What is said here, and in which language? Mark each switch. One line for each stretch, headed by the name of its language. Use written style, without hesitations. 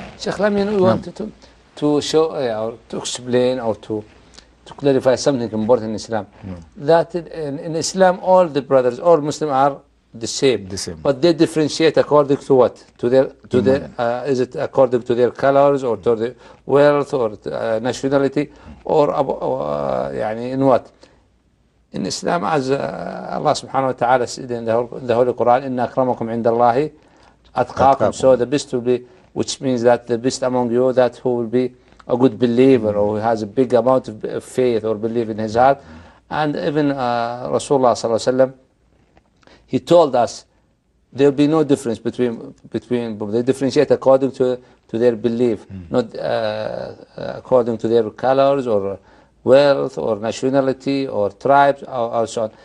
English: Sheikh, let me know you want to show or to explain or to clarify something important in Islam. That in Islam all the brothers, all Muslims are the same. But they differentiate according to what? Is it according to their colors or to the wealth or nationality or يعني in what?
Arabic: إن الإسلام عز الله سبحانه وتعالى
English: in the Holy Quran
Arabic: إن أكرمكم عند الله أتقاكم.
English: So the best will be, which means that the best among you, that who will be a good believer or who has a big amount of faith or belief in his heart. And even
Arabic: رسول الله صلى الله عليه وسلم,
English: he told us there will be no difference between they differentiate according to their belief, not according to their colors or wealth or nationality or tribes or so on.